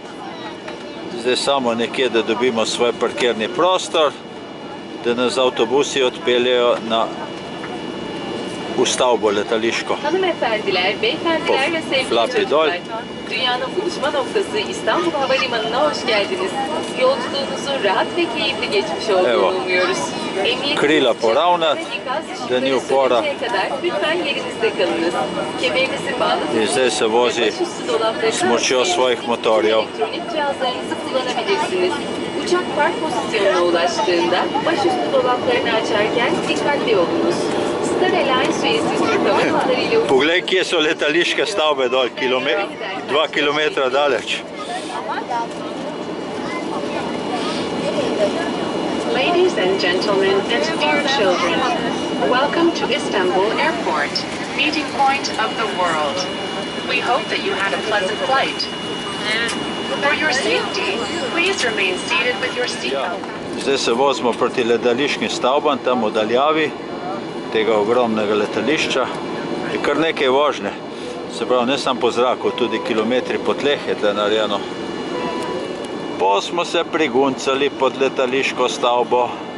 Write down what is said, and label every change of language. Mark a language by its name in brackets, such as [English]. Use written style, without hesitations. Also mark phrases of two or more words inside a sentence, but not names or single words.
[Slovenian] Zdaj samo nekje, da dobimo svoj parkirni prostor, da nas avtobusi odpeljejo u stavbo letališko. [Turkish] Hanımefendiler, beyefendiler ve sevgili Flappy Doll. çocuklar, dünyanın buluşma noktası İstanbul Havalimanı'na hoş geldiniz. Yolculuğunuzun rahat ve keyifli geçmiş olduğunu [Slovenian] Evo. [Turkish] umuyoruz. Emniyet [Slovenian] Krila poravnat, da ni upora. [Turkish] kadar lütfen yerinizde kalınız. Kemerinizi bağlı tutun. [Slovenian] In zdaj se vozi [Turkish] Başüstü dolaplarını [Slovenian] s močjo [Turkish] açmayın. [Slovenian] svojih motorjev. [Turkish] Elektronik cihazlarınızı kullanabilirsiniz. Uçak park pozisyonuna ulaştığında başüstü dolaplarını açarken dikkatli olunuz. Star Alliance üyesi Türk Hava Yolları ile [Slovenian] Poglej, kje so letališke stavbe dol, 2 kilometra daleč. [English] Ladies and gentlemen and dear children, welcome to Istanbul Airport, meeting point of the world. We hope that you had a pleasant flight. For your safety, please remain seated with your seatbelt. [Slovenian] Zdaj se vozimo proti letališkim stavbam, tam v daljavi tega ogromnega letališča. Je kar nekaj vožnje, se pravi ne samo po zraku, tudi kilometri po tleh je tle narejeno. Po smo se priguncali pod letališko stavbo.